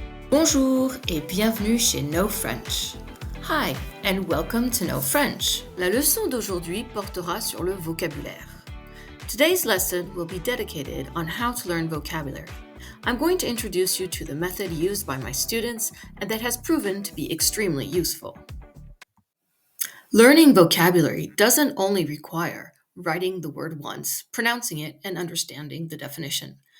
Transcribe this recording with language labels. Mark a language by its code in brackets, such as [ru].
[fr] Bonjour et bienvenue chez No French. [en] Hi and welcome to No French. [fr] La leçon d'aujourd'hui portera sur le vocabulaire. [en] Today's lesson will be dedicated on how to learn vocabulary. I'm going to introduce you to the method used by my students and that has proven to be extremely useful. Learning vocabulary doesn't only require writing the word once, pronouncing it, and understanding the definition.